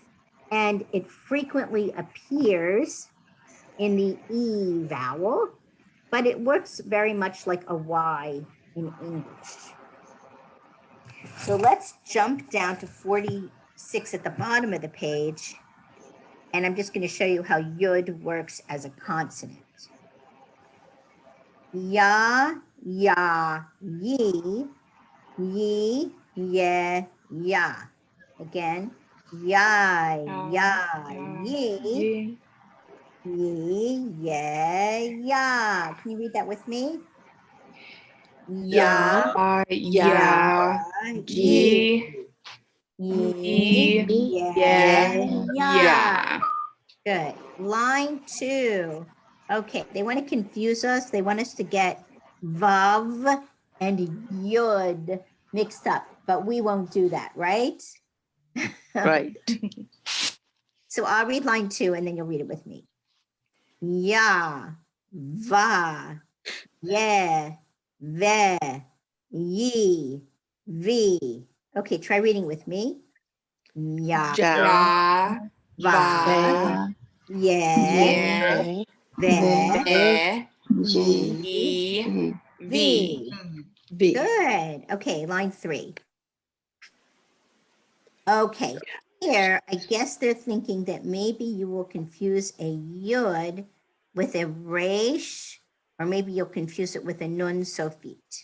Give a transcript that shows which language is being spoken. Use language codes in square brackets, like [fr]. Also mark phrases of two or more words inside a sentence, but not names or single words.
[en] And it frequently appears in the E vowel, but it works very much like a Y in English. So let's jump down to 46 at the bottom of the page. And I'm just going to show you how yud works as a consonant. [he] Ya, ya, yi, ye, ya. Again, ya, ye, ya. [en] Can you read that with me? [he] Ya, [en] Yeah. Good. Line 2. Okay, they want to confuse us. They want us to get vav and yud mixed up, but we won't do that, right? Right. So I'll read line 2 and then you'll read it with me. [he] Ya, va, ye, ve, ye, vi. [en] Okay, try reading with me. [he] Ya, Ja, va, ye, ve, vi. V. [en] Good. Okay, line 3. Okay, here, I guess they're thinking that maybe you will confuse a yud with a resh, or maybe you'll confuse it with a nun sofit.